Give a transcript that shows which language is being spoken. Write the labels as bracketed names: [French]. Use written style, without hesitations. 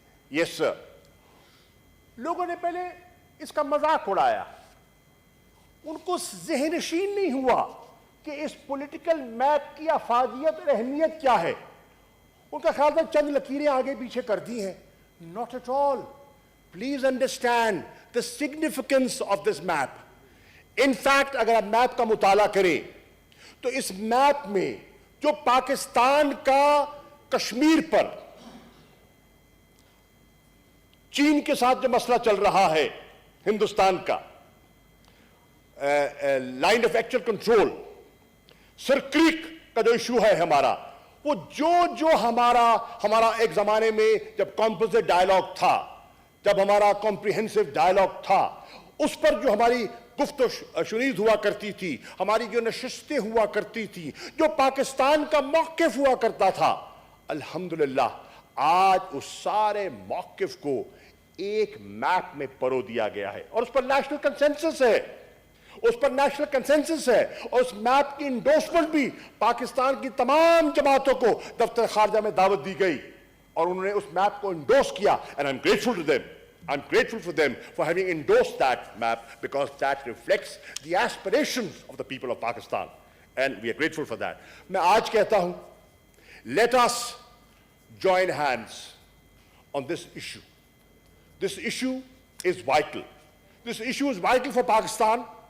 [Urdu] یس سر, لوگوں نے پہلے اس کا مذاق اڑایا, ان کو ذہن نشین نہیں ہوا کہ اس پولیٹیکل میپ کی افادیت اور اہمیت کیا ہے. ان کا خیال تھا چند لکیریں آگے پیچھے کر دی ہیں. [English] Not at all. Please understand the significance of this map. In fact, [Urdu] اگر آپ میپ کا مطالعہ کریں تو اس میپ میں جو پاکستان کا کشمیر پر چین کے ساتھ جو مسئلہ چل رہا ہے ہندوستان کا, line of actual control, sir crack کا جو ایشو ہے ہمارا, وہ جو ہمارا ایک زمانے میں جب کمپوزٹ ڈائلاگ تھا, جب ہمارا کمپریہنسو ڈائلاگ تھا, اس پر جو ہماری گفت و شنید ہوا کرتی تھی, ہماری جو نشستیں ہوا کرتی تھی, جو پاکستان کا موقف ہوا کرتا تھا, الحمدللہ آج اس سارے موقف کو ایک میپ میں پرو دیا گیا ہے اور اس پر نیشنل کنسنسس ہے. اس پر نیشنل کنسنسس ہے, اور اس میپ کی انڈورسمنٹ بھی پاکستان کی تمام جماعتوں کو دفتر خارجہ میں دعوت دی گئی, اور انہوں نے اس میپ کو انڈورس کیا, [English] and I'm grateful to them. I'm grateful for them for having endorsed that map, because that reflects the aspirations of the people of Pakistan, and we are grateful for that. [Urdu] میں آج کہتا ہوں, [English] let us join hands on this issue. This issue is vital. This issue is vital for Pakistan.